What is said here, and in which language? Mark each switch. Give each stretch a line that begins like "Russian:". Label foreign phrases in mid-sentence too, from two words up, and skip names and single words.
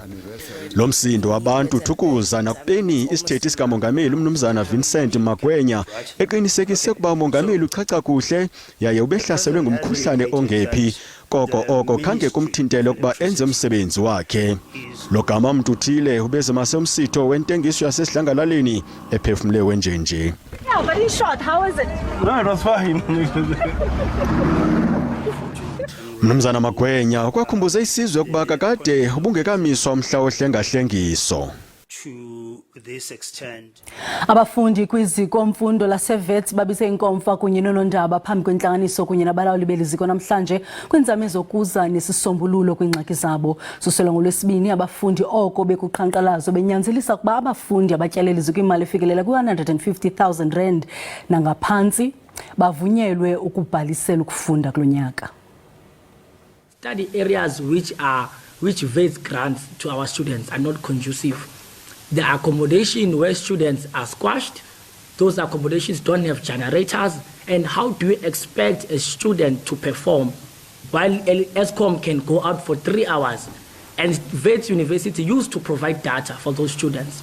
Xhosa: Lo msindo wabantu thukuza nakubeni isithethi sikamongameli umnumzana Vincent Magwenya eqinisekise ukuba umongameli uchacha kuhle yaye ubehlaselwe ngumkhuhlane ongephi oko khange kumthintele ukuba enze umsebenzi wakhe. Lo gama mntu uthile ubeze masemsitho wentengiso yasesidlangalaleni ephefumle wenjenje.
English: Yeah, very short. How is it? No, it was fine.
Xhosa: Mnumzana Magwenya ukwakhumbuza isizwe ukuba kakade ubungekamiswa umhla ohlengahlengiso.
English: To this extent.
Xhosa: Abafundi kwiziko mfundo laseVets babise inkomfa kunye nonondaba phambi kwentlanganiso kunye nabalawuli beliziko namhlanje kwinzame zokuza nesisombululo kwingxaki zabo. Suselo ngolwesibini abafundi oko bekuqhankqalazo benyanzelisa kuba abafundi abatyaleli kwimali efikelela ku-R150,000 nangaphantsi bavunyelwe ukubhalisela ukufunda kulonyaka.
English: Study areas which Vets grants to our students are not conducive. The accommodation where students are squashed, those accommodations don't have generators, and how do we expect a student to perform while ESCOM can go out for 3 hours and Vets University used to provide data for those students?